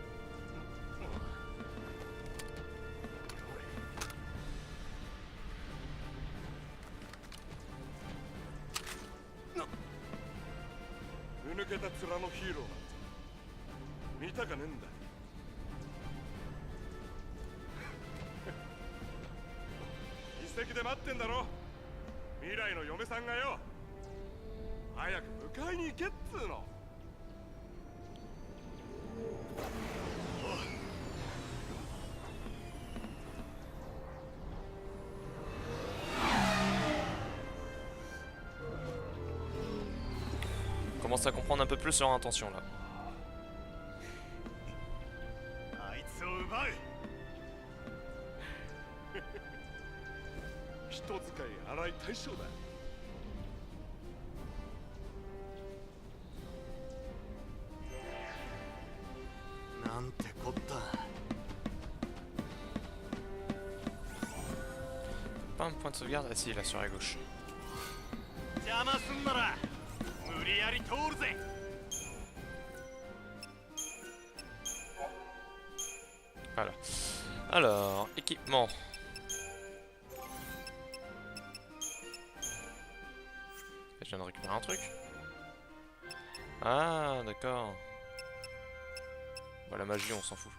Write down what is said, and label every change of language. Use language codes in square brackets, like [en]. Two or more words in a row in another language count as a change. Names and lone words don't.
[ja] ふぬけた面のヒーローなんて見たかねえんだ。遺跡で待ってんだろ。未来の嫁さんがよ。早く迎えに行けっつーの。 [fr] On commence à comprendre un peu plus leur intention là. [ja] あいつを奪う。人使い荒い大将だ。なんてこった。 [fr] Pas un point de sauvegarde? Ah si, là sur la gauche. [ja] 邪魔すんなら無理やり通るぜ。 [fr] Voilà. Alors, équipement. Je viens de récupérer un truc. Ah, d'accord. Bon, la magie, on s'en fout.